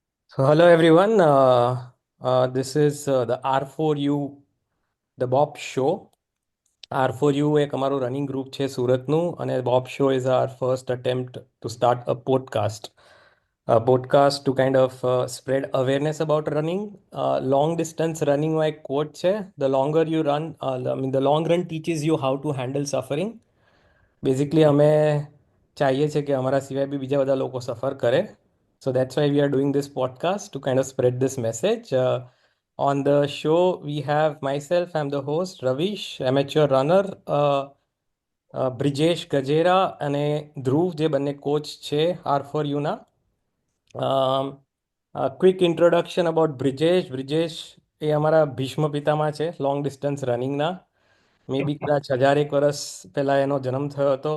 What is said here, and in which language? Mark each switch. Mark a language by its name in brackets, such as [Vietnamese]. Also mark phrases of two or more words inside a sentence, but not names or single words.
[English] So hello everyone. This is the R4U, the Bob Show. R4U [Gujarati] એક અમારું રનિંગ ગ્રુપ છે સુરતનું [English] અને Bob Show is our first attempt to start a podcast. A podcast to kind of spread awareness about running. Long distance running [Gujarati] માં એક quote છે. [English] The longer you run, the long run teaches you how to handle suffering. [Gujarati] બેઝિકલી અમે ચાહીએ છીએ કે અમારા સિવાય બી બીજા બધા લોકો સફર કરે. [English] So that's why we are doing this podcast to kind of spread this message. On the show, we have myself, I'm the host, Ravish, amateur runner, [Gujarati] બ્રિજેશ ગજેરા અને ધ્રુવ જે બંને કોચ છે R4Uના. [English] Quick introduction about બ્રિજેશ. [Gujarati] બ્રિજેશ એ અમારા ભીષ્મ પિતામાં છે [English] long distance runningના. maybe [Gujarati] કદાચ 1001 વર્ષ પહેલાં એનો જન્મ થયો હતો.